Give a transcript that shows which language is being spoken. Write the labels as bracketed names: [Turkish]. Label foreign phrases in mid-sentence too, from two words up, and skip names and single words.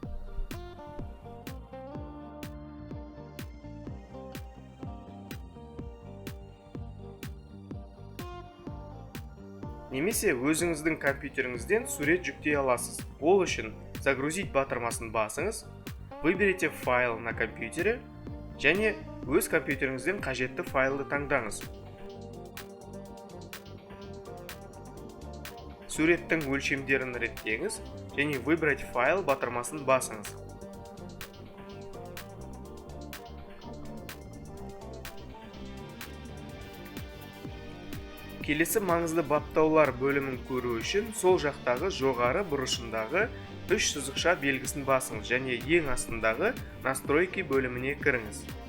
[Kazakh] Немесе өзіңіздің компьютеріңізден сурет жүктей аласыз. Ол үшін «Загрузить» батырмасын басыңыз. [Russian] Выберите файл на компьютере [Kazakh] және өз компьютеріңізден қажетті файлды таңдаңыз. Суреттің өлшемдерін реттеңіз және [Russian] «Выбрать файл» [Kazakh] батырмасын басыңыз. Келесі маңызды баптаулар бөлімін көру үшін сол жақтағы жоғары бұрышындағы 3 сызықша белгісін басыңыз және ең астындағы «Настройки» бөліміне кіріңіз.